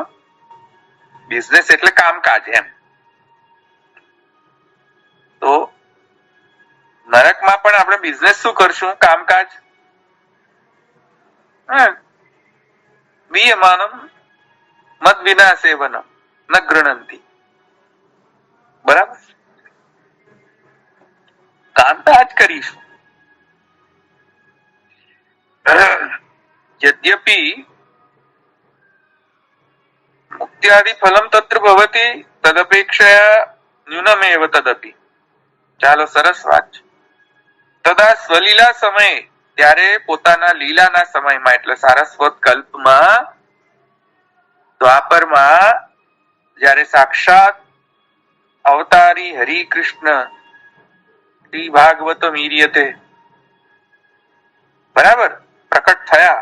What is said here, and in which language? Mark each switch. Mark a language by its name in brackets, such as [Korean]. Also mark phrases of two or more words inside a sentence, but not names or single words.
[Gujarati] બિઝનેસ એટલે કામકાજ એમ. તો નરકમાં પણ આપણે બિઝનેસ શું કરશું? કામકાજ. [Sanskrit] દીયમાનમ મદ વિના સેવનમ ન ગૃણંતિ. [Gujarati] બરાબર. કામકાજ કરીશું. [Sanskrit] यद्यपि मुक्त्यादि फलम तत्र भवति तदपेक्षया न्यूनमेव तदपि. [Gujarati] ચાલો સરસ વાત છે. [Sanskrit] તદા સ્વલીલા સમયે, [Gujarati] ત્યારે પોતાના લીલાના સમયમાં એટલે સારસ્વત કલ્પમાં દ્વાપરમાં જ્યારે સાક્ષાત અવતારી હરિ કૃષ્ણ શ્રી ભાગવત મીર્યતે બરાબર પ્રકટ થયા.